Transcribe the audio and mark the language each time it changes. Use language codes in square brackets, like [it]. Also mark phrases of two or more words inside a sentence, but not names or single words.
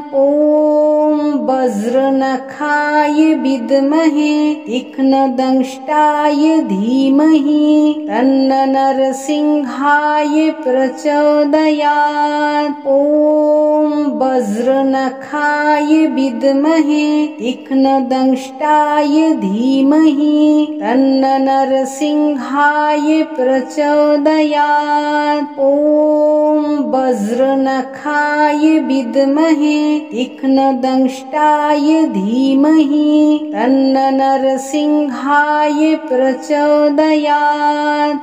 [sa] ওম বজ্রনখায় বিদ্মহে তীক্ষ্ণদংষ্টায় ধীমহি তন্ন নরসিংহায় প্রচোদয়াৎ। ওম বজ্রনখায় বিদ্মহে তীক্ষ্ণদংষ্টায় धीमहि तन्न नरसिंहाय प्रचोदयात्। ॐ वज्रनखाय विद्महे तीक्ष्णदंष्टाय धीमहि तन्न नरसिंहाय प्रचोदयात्।